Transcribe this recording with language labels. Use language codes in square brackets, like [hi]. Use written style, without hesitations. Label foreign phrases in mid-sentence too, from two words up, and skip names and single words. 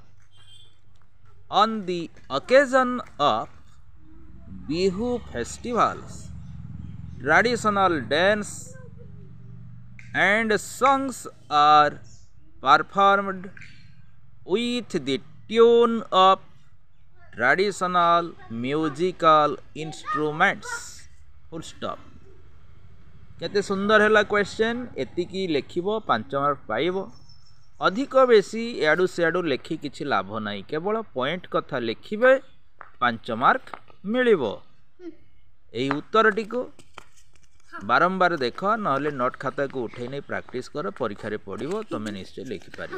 [en] On the occasion of Bihu festivals, traditional dance and songs are performed with the tune of traditional musical instruments. Full stop. [or] କେତେ ସୁନ୍ଦର ହେ କ୍ୱେଶ୍ଚନ ଏତିକି ଲେଖିବ 5 ମାର୍କ ପାଇବ। ଅଧିକ ବେଶି ଯାଡ଼ୁ ସିଯାଡ଼ୁ ଲେଖି କିଛି ଲାଭ ନାହିଁ, କେବଳ ପଏଣ୍ଟ କଥା ଲେଖିବେ 5 ମାର୍କ ମିଳିବ। ଏହି ଉତ୍ତରଟିକୁ ବାରମ୍ବାର ଦେଖ ନହେଲେ ନୋଟ ଖାତାକୁ ଉଠାଇ ନେଇ ପ୍ରାକ୍ଟିସ କର, ପରୀକ୍ଷା ରେ ପଡ଼ିବ ତମେ ନିଶ୍ଚୟ ଲେଖି ପାରିବ।